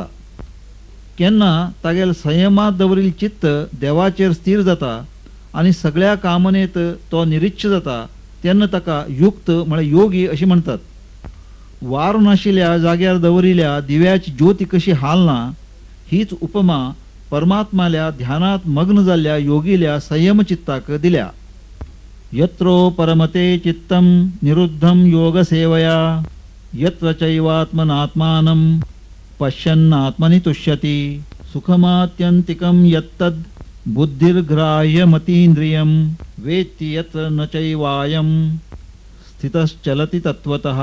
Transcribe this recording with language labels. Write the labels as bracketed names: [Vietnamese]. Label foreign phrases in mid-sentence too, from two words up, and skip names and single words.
[Konkani] केन्ना तागेल संयमात दवरिल्लें चित्त देवाचेर स्थिर जाता आणि सगळ्या कामनेत तो निरीच्छ जाता तेन्ना ताका युक्त म्हळ्यार योगी अशें म्हणटात. वारो नाशिल्ल्या जाग्यार दवरिल्ल्या दिव्याची ज्योती कशी हालना, हीच उपमा परमात्माल्या ध्यानात मग्न जाल्ल्या योगील्या संयम चित्ताक दिल्या. [Sanskrit] यत्रो परमते चित्तं निरुद्धं योगसेवया यत्र चैवात्मनात्मानं पश्यन्नात्मनि तुष्यति. सुखमात्यन्तिकं यत्तद् बुद्धिर्ग्राह्यमतीन्द्रियं वेत्ति यत्र न चैवायं स्थितश्चलति तत्त्वतः.